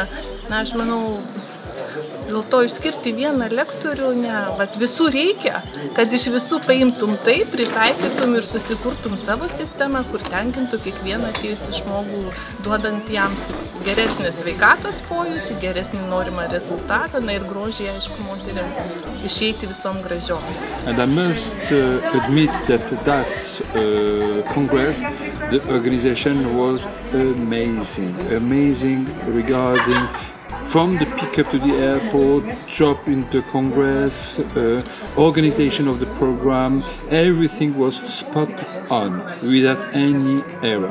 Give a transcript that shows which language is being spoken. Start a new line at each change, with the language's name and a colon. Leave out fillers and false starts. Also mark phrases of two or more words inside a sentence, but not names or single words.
Lithuanian: Na, aš manau, dėl to išskirti vieną lektorių, visų reikia, kad iš visų paimtum tai, pritaikytum ir susikurtum savo sistemą, kur tenkintų kiekvieną atėjusį žmogų, duodant jam geresnį sveikatos pojūtį, geresnį norimą rezultatą, ir grožį, aišku, moterim išeiti visom gražiom.
English: And I must admit that Congress, the organization was amazing regarding from the pickup to the airport, drop into Congress, organization of the program, everything was spot on, without any error.